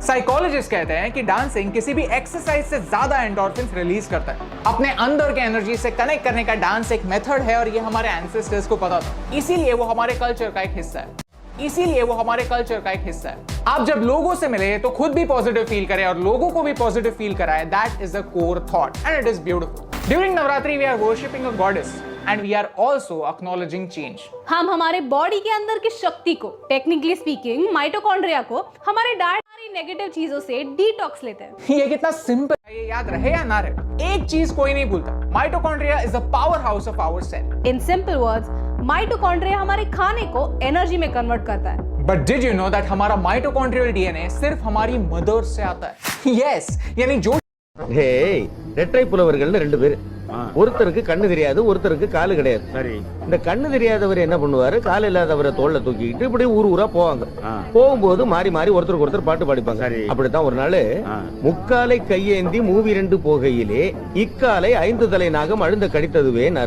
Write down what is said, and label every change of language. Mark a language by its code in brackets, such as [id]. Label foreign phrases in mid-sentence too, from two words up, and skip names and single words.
[hi] साइकोलॉजिस्ट कहते हैं कि डांसिंग किसी भी एक्सरसाइज से ज्यादा एंडोर्फिन्स रिलीज करता है। अपने अंदर के एनर्जी से कनेक्ट करने का डांस एक मेथड है और ये हमारे एंसेस्टर्स को पता था, इसीलिए वो हमारे कल्चर का एक हिस्सा है। आप जब लोगों से मिले तो खुद भी पॉजिटिव फील करें और लोगों को भी पॉजिटिव फील कराएं। [en] That is the core thought and it is beautiful. During Navratri we are worshipping a goddess and we are also acknowledging change. [hi] हम हमारे बॉडी के अंदर की शक्ति को, [en] technically speaking [hi] माइटोकॉन्ड्रिया को, हमारे डाइट नेगेटिव चीजों से डिटॉक्स लेते हैं। ये कितना सिंपल है, ये याद रहे या ना रहे, एक चीज कोई नहीं भूलता, [en] mitochondria is the power house of our cell. in simple words, [hi] माइटोकॉन्ड्रिया हमारे खाने को एनर्जी में कन्वर्ट करता है। [en] but did you know that [hi] हमारा माइटोकॉन्ड्रियल डीएनए सिर्फ हमारी मदर से आता है? यस, यानी जो [ta] ரெட்டை புலவர்கள்னு 2 பேர், ஒருத்தருக்கு கண்ணு தெரியாது, ஒருத்தருக்கு காலு கிடையாது. சரி, இந்த கண்ணு தெரியாதவர் என்ன பண்ணுவாரு, கால் இல்லாதவரை தோல்ல தூக்கிட்டு இப்படி ஊரா போவாங்க. போகும்போது மாறி மாறி ஒருத்தருக்கு ஒருத்தர் பாட்டு பாடிப்பாங்க. அப்படித்தான் ஒரு நாள் முக்காலை கையேந்தி மூவி 2 போகையிலே இக்காலை 5 தலை நாகம் அழுந்த கடித்ததுவே நாரு.